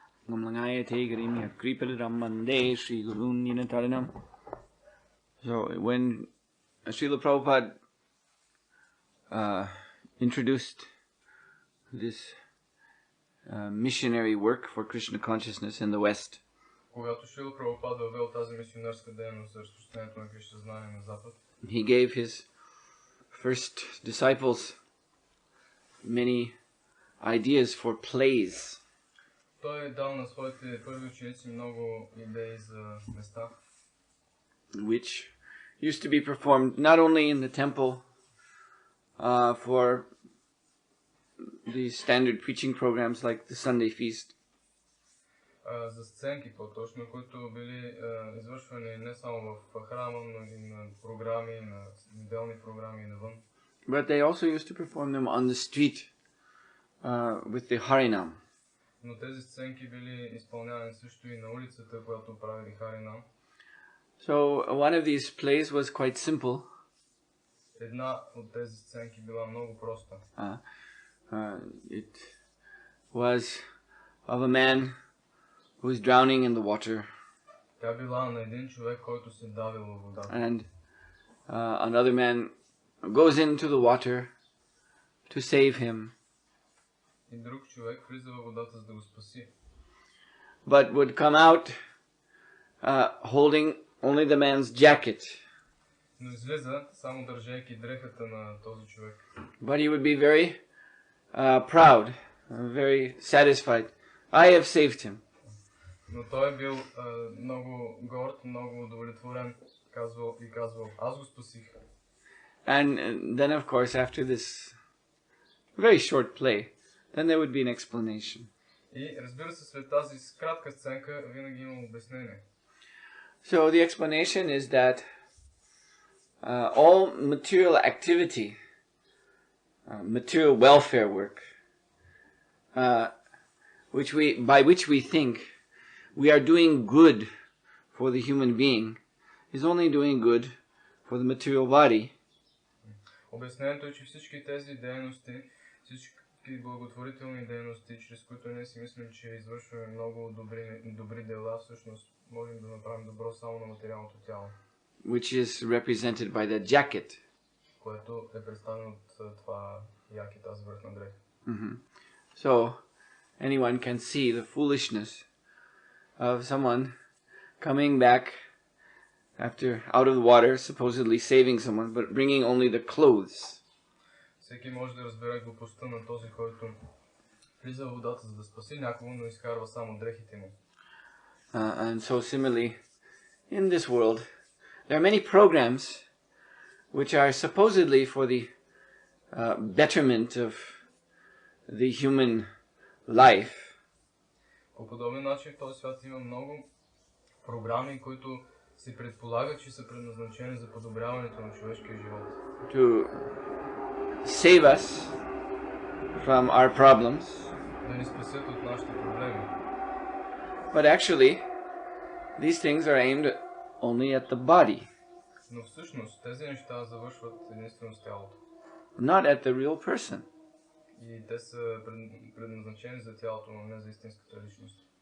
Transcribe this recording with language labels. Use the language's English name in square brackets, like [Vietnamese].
[English] Namlangayate Garimya Kriparidam Mande Sri Gurun Yinataranam. So when Srila Prabhupada introduced this missionary work for Krishna consciousness in the West, [Bulgarian] когато Шрила Прабхупад въвел тази мисионерска дейност за разпространението на Кришна знание на Запад, [English] he gave his first disciples many ideas for plays. [Bulgarian] Той дал на своите първи ученици много идеи за места, [English] which used to be performed not only in the temple for the standard preaching programs like the Sunday feast, [Bulgarian] за сценки по-точно, които били извършвани не само в храма, но и на програми, на неделни програми и навън. [English] But they also used to perform them on the street with the Harinam. [Bulgarian] Но тези сценки били изпълнявани също и на улицата, която правили Харинам. [English] So one of these plays was quite simple. [Bulgarian] Една от тези сценки била много проста. [English] It was of a man who was drowning in the water. [Bulgarian] Тя била на един човек, който се давил във водата. [English] And another man goes into the water to save him. [Bulgarian] И друг човек влиза във водата, за да го спаси. [English] But would come out holding only the man's jacket. [Bulgarian] Но излиза само държейки дрехата на този човек. [English] But he would be very proud, very satisfied. I have saved him. [Bulgarian] Но той е бил много горд, много удовлетворен, казвал, аз го спасих. [English] And then of course after this very short play, then there would be an explanation. [Bulgarian] И разбира се, след тази кратка сценка винаги има обяснение. [English] So the explanation is that all material activity, material welfare work, by which we think we are doing good for the human being, is only doing good for the material body. [Bulgarian] Обяснението е, че всички тези дейности, всички благотворителни дейности, чрез които ние си мислим, че извършваме много добри дела, всъщност можем да направим добро само на материалното тяло. [English] Which is represented by the jacket. [Bulgarian] Което е представено от това яки, тази върхна дреха. [English] So anyone can see the foolishness of someone coming back after out of the water, supposedly saving someone, but bringing only the clothes. [Bulgarian] Всеки може да разбере глупостта на този, който влиза в водата, за да спаси някого, но изкарва само дрехите му. [English] And so similarly, in this world, there are many programs which are supposedly for the betterment of the human life. [Bulgarian] По подобен начин в този свят има много програми, които се предполагат, че са предназначени за подобряването на човешкия живот. [English] To save us from our problems. [Bulgarian] Да ни спасят от нашите проблеми. [English] But actually, these things are aimed only at the body. [Bulgarian] Но всъщност тези неща завършват единствено с тялото. [English] Not at the real person. [Bulgarian] И те са предназначени за тялото, но не за истинската личност.